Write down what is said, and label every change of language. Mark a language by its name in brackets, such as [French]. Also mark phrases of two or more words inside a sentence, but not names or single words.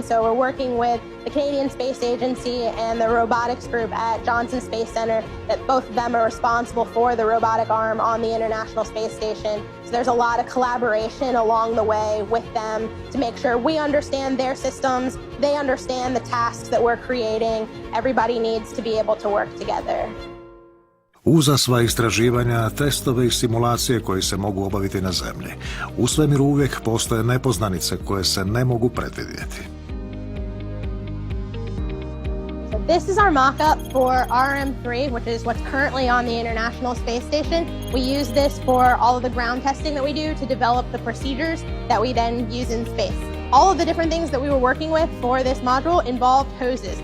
[English] So we're working with the Canadian Space Agency and the robotics group at Johnson Space Center, that both of them are responsible for the robotic arm on the International Space Station. So there's a lot of collaboration along the way with them to make sure we understand their systems, they understand the tasks that we're creating. Everybody needs to be able to work together. [Croatian] Uza sva istraživanja, testove i simulacije koji se mogu obaviti na Zemlji, u svemiru uvijek postoje nepoznanice koje se ne mogu predvidjeti. [English] So this is our mock-up for RM3, which is what's currently on the International Space Station. We use this for all of the ground testing that we do to develop the procedures that we then use in space. All of the different things that we were working with for this module involved hoses.